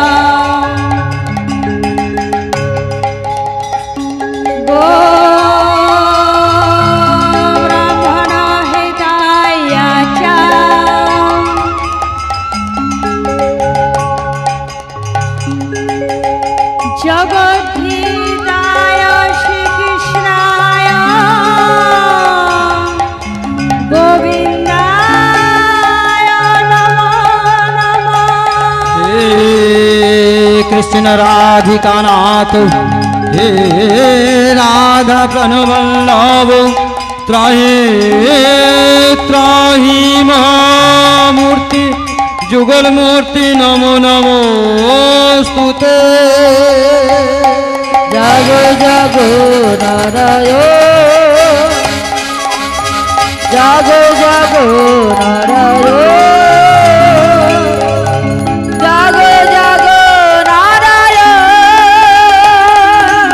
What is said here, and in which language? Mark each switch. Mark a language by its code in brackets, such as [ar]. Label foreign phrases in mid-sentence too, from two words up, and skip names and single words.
[sa] গো ব্রাহ্মণ হিতায় চ জগদ্ধিতায় শ্রীকৃষ্ণায় গোবিন্দায় নমো নমঃ। हे कृष्ण राधिका नाथ, हे राधा प्रणवल्लभ, त्राहि त्राहि महामूर्ति जुगल मूर्ति नमो नमोस्तुते। [bn] জাগো জাগো নারায়ণ, জাগো জাগো নারায়ণ, জাগো জাগো নারায়ণ।